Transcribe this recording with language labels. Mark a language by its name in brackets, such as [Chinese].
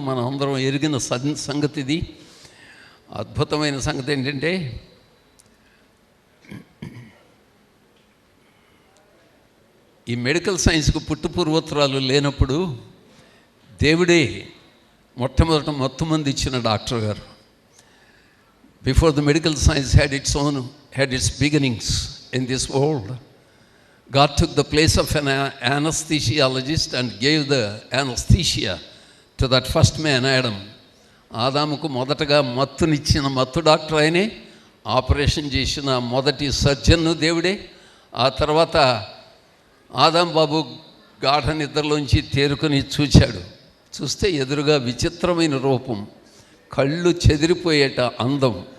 [Telugu] మనం అందరం ఎరిగిన సంగతి ఇది. అద్భుతమైన సంగతి ఏంటంటే ఈ మెడికల్ సైన్స్కు పుట్టుపూర్వోత్తరాలు లేనప్పుడు దేవుడే మొట్టమొదట మొత్తమంది ఇచ్చిన డాక్టర్ గారు. [English] Before the medical science had its beginnings in this world, God took the place of an anesthesiologist and gave the anesthesia to that first man, Adam. [Telugu] ఆదాముకు మొదటగా మత్తునిచ్చిన మత్తు డాక్టర్ ఆయనే, ఆపరేషన్ చేసిన మొదటి సర్జన్ను దేవుడే. ఆ తర్వాత ఆదాం బాబు గాఢ నిద్రలోంచి తేరుకొని చూస్తే ఎదురుగా విచిత్రమైన రూపం, కళ్ళు చెదిరిపోయేట అందం.